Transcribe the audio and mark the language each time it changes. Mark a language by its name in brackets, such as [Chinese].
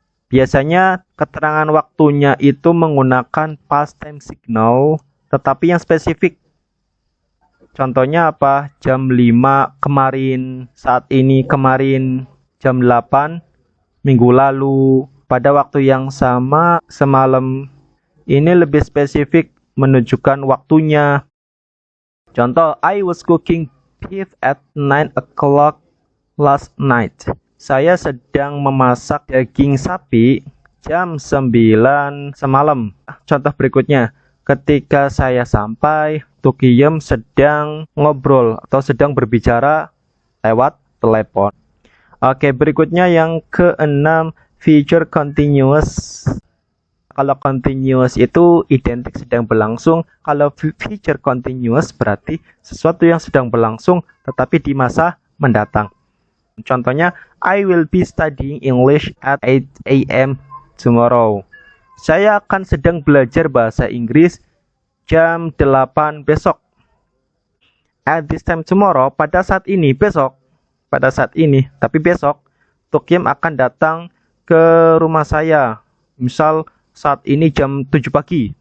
[Indonesian] Biasanya keterangan waktunya itu menggunakan past time signal tetapi yang spesifik. Contohnya apa? Jam 5 kemarin, saat ini kemarin, jam 8 minggu lalu, pada waktu yang sama semalam. Ini lebih spesifik menunjukkan waktunya. Contoh, [English] I was cooking beef at 9 o'clock last night. [Indonesian] Saya sedang memasak daging sapi jam 9 semalam. Contoh berikutnya, ketika saya sampai, Tukiyem sedang ngobrol atau sedang berbicara lewat telepon. Oke, berikutnya yang keenam, future continuous. Kalau continuous itu identik sedang berlangsung. Kalau future continuous berarti sesuatu yang sedang berlangsung tetapi di masa mendatang. [English] Contohnya, I will be studying English at 8 a.m. tomorrow. [Indonesian] Saya akan sedang belajar bahasa Inggris jam 8 besok. [English] At this time tomorrow, [Indonesian] pada saat ini, besok. Pada saat ini, tapi besok, Tukiyem akan datang ke rumah saya. Misal, saat ini jam 7 pagi.